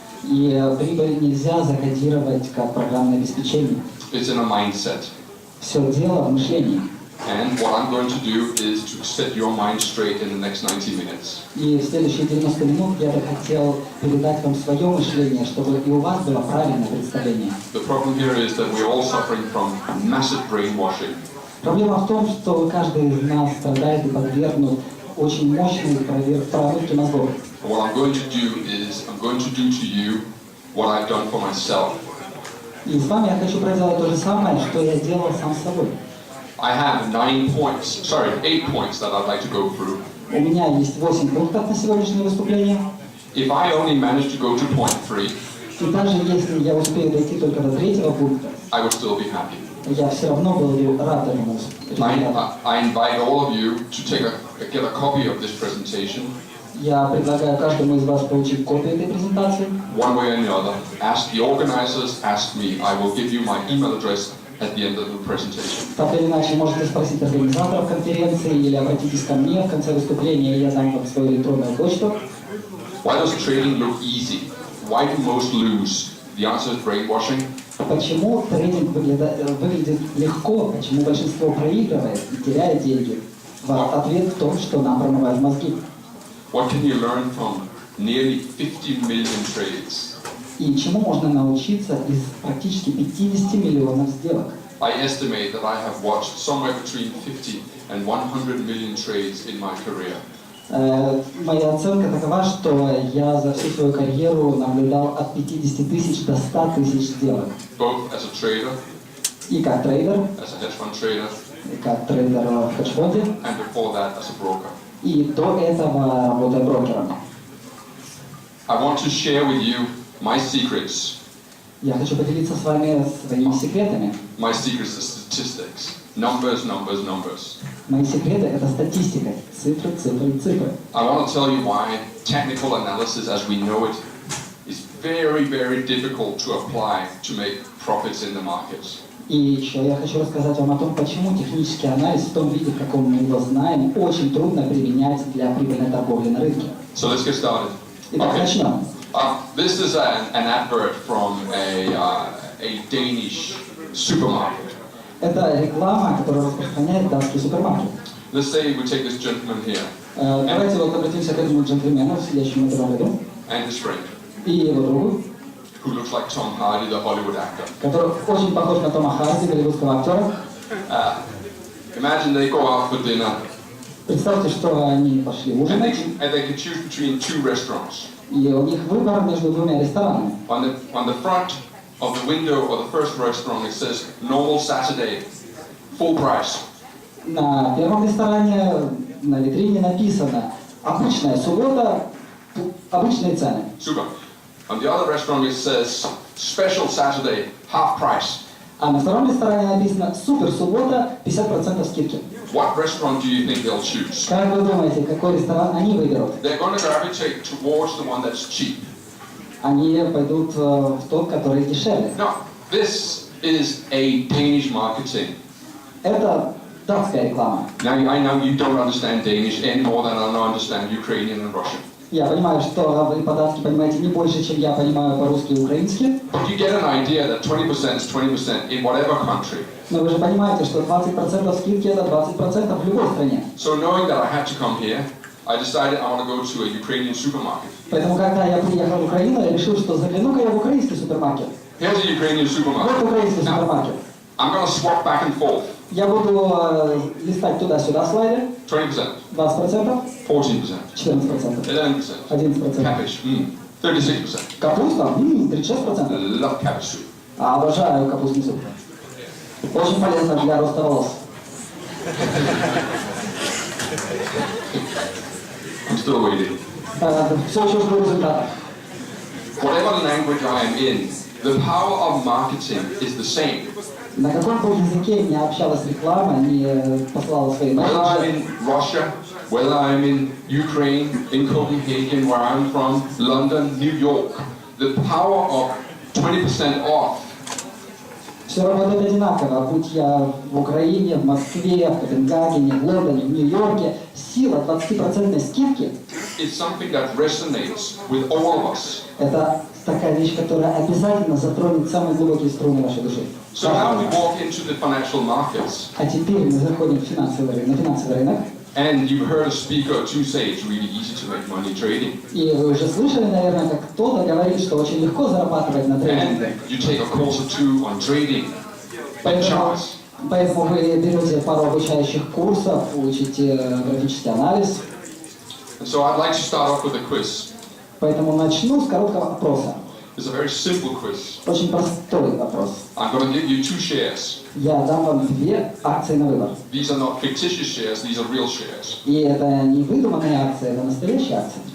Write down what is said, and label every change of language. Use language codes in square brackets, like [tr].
[ru] И прибыль нельзя закодировать как программное обеспечение. [en] It's in a mindset. [ru] Все дело в мышлении. [en] And what I'm going to do is to set your mind straight in the next 90 minutes. [ru] И в следующие 90 минут я бы хотел передать вам свое мышление, чтобы и у вас было правильное представление. [en] The problem here is that we're all suffering from massive brainwashing. [ru] Проблема в том, что каждый из нас страдает и подвергнут очень мощной проверке мозгов. [en] What I'm going to do is I'm going to do to you what I've done for myself. [ru] И с вами я хочу проделать то же самое, что я делал сам с собой. [en] I have 8 points that I'd like to go through. [ru] У меня есть 8 пунктов на сегодняшнее выступление. [en] If I only manage to go to point 3, [ru] И даже если я успею дойти только до 3-го пункта, [en] I will still be happy. [ru] я все равно был бы рад этому результату. [en] I invite all of you to get a copy of this presentation. [ru] Я предлагаю каждому из вас получить копию этой презентации. [en] One way or another. Ask the organizers, ask me. I will give you my email address at the end of the presentation. [ru] Так или иначе, можете спросить организаторов конференции или обратитесь ко мне в конце выступления, и я дам вам свою электронную почту. [en] Why does trading look easy? Why do most lose? The answer is brainwashing. [ru] Почему трейдинг выглядит легко, почему большинство проигрывает и теряет деньги? Ответ в том, что нам промывают мозги. [en] What can you learn from nearly 50 million trades? [ru] И чему можно научиться из практически 50 миллионов сделок? [en] I estimate that I have watched somewhere between 50 and 100 million trades in my career. [ru] Моя оценка такова, что я за всю свою карьеру наблюдал от 50 тысяч до 100 тысяч сделок. [en] Both as a trader, [ru] И как трейдер, [en] as a hedge fund trader, [ru] и как трейдер в хедж-фонде, [en] and before that as a broker. [ru] и до этого работая брокером. [en] I want to share with you my secrets. [ru] Я хочу поделиться с вами своими секретами. [en] My secrets are statistics. Numbers, numbers, numbers. [ru] Мои секреты — это статистика. Цифры, цифры, цифры. [en] I want to tell you why technical analysis as we know it is very, very difficult to apply to make profits in the markets. [ru] И еще я хочу рассказать вам о том, почему технический анализ в том виде, в каком мы его знаем, очень трудно применять для прибыльной торговли на рынке. [en] So let's get started. [ru] Итак, начнем. [en] This is an advert from a Danish supermarket. [ru] Это реклама, которая распространяет датский супермаркет. [en] Let's say we take this gentleman here [ru] Давайте вот обратимся к этому джентльмену, сидящему в этом ряду, [en] and his friend, [ru] и его другу, [en] who looks like Tom Hardy, the Hollywood actor. [ru] который очень похож на Тома Харди, голливудского актера. [en] Imagine they go out for dinner [ru] Представьте, что они пошли [en] and [ru] ужинать, [en] they can choose between 2 restaurants. [ru] и у них выбор между двумя ресторанами. [en] On the front of the window of the first restaurant it says normal Saturday, full price. [ru] На первом ресторане на витрине написано «Обычная суббота, обычные цены». [en] Super. On the other restaurant it says special Saturday, half price. [ru] А на втором ресторане написано «Супер суббота, 50% скидки». [en] What restaurant do you think they'll choose? [ru] Как вы думаете, какой ресторан они выберут? [en] They're going to gravitate towards the one that's cheap. [ru] они пойдут в тот, который дешевле. [en] Now, this is a Danish marketing. [ru] Это датская реклама. [en] Now, I know you don't understand Danish any more than I understand Ukrainian and Russian. [ru] Я понимаю, что вы по-датски понимаете не больше, чем я понимаю по-русски и украински. [en] But you get an idea that 20% is 20% in whatever country. [ru] Но вы же понимаете, что 20% скидки это 20% в любой стране. [en] So knowing that I had to come here, I decided I want to go to a Ukrainian supermarket. [ru] Поэтому, когда я приехал в Украину, я решил, что загляну-ка я в украинский супермаркет. [en] Here's a Ukrainian supermarket. [ru] Вот украинский [en] Now, [ru] супермаркет. [en] I'm going to swap back and forth. [ru] Я буду листать туда-сюда слайды. [en] 20%, [ru] 20%, [en] 14%, [ru] 14%, [en] 11%, [ru] 11%. [en] cabbage, 36%. [ru] Капуста, 36%. [en] Love cabbage soup. [ru] Обожаю капустный суп. Очень полезно для роста волос. [en] I'm still waiting. [ru] Все еще жду результата. [en] Whatever language I am in, the power of marketing is the same. [ru] На каком бы языке не общалась реклама, не послала свои [en] Whether I'm [ru] месседжи. [en] in Russia, whether I'm in Ukraine, in Copenhagen, where I'm from, London, New York, the power of 20% off. [ru] Все работает одинаково, будь я в Украине, в Москве, в Копенгагене, в Лондоне, в Нью-Йорке, сила 20% скидки [en] It's something that resonates with all of us. [ru] – это такая вещь, которая обязательно затронет самые глубокие струны вашей души. [en] So now we walk into the financial markets, [ru] А теперь мы заходим на финансовый рынок, [en] and you've heard a speaker or two say it's really easy to make money trading. [ru] и вы уже слышали, наверное, как кто-то говорит, что очень легко зарабатывать на [en] And [ru] трейдинге. [en] you take a course or two on trading and [ru] Поэтому [en] charts. [ru] вы берете пару обучающих курсов, учите графический анализ. [en] And so I'd like to start off with a quiz. [ru] Поэтому начну с короткого опроса. [en] It's a very simple quiz. [ru] Очень простой вопрос. [en] I'm going to give you 2 shares. [ru] Я дам вам 2 акции на выбор. [en] These are not fictitious shares, these are real shares. [ru] И это не выдуманные акции, это настоящие акции.